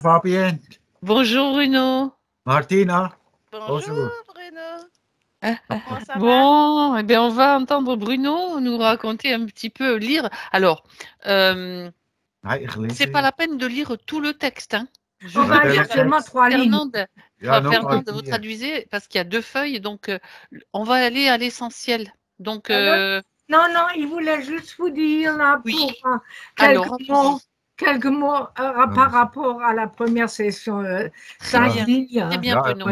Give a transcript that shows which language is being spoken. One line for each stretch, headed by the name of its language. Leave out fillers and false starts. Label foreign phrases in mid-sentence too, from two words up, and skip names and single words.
French: Fabienne, Bonjour Bruno. Martina, Bonjour bonjour. Bruno, Ah, ah. comment ça va? Bon, eh bien, on va entendre Bruno nous raconter un petit peu, lire. Alors,
Dutch: Hey, ik lees
French: c'est pas la peine de lire tout le texte, hein. Je On veux va
Dutch: Vertel
French: bien
Dutch: eens.
French: justement 3 lignes. Fernande,
Dutch: Ja, nog maar
French: Fernande, vous
Dutch: hier.
French: traduisez parce qu'il y a 2 feuilles, donc on va aller à l'essentiel. Donc, Ah Non, non, il voulait juste vous dire là oui. pour Alors, quelques mots par rapport à la première session. très 5 bien, lignes. très bien
Dutch: Ja, Bruno.